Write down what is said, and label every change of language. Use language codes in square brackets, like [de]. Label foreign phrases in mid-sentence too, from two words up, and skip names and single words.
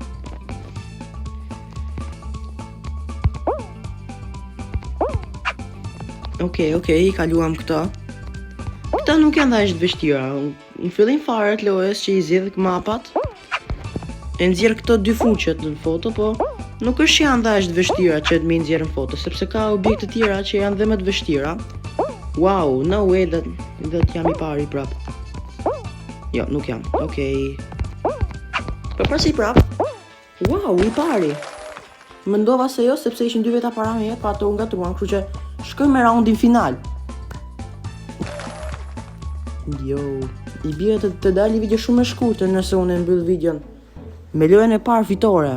[sq] Okej, i kaluam këto. Këto nuk janë dash të vështira. Në fillim fare të lojës që i zgjedh mapat, e nxjerr këto 2 fuqet në foto, po nuk është që janë dash të vështira që të më nxjerrën foto, sepse ka objekte të tjera që janë dhe më të vështira. [en] Wow, no way that [sq] jam i pari prap. Jo, nuk jam. Okej. Po prasi prap. Wow, i pari. Mendova se jo sepse ishin 2 veta para meje, pa ato u ngatruan, kështu që shkoj me raundin final. Jo, i bie të dalë video shumë e shkurtër nëse unë e mbyll videon me lojën e parë fitore.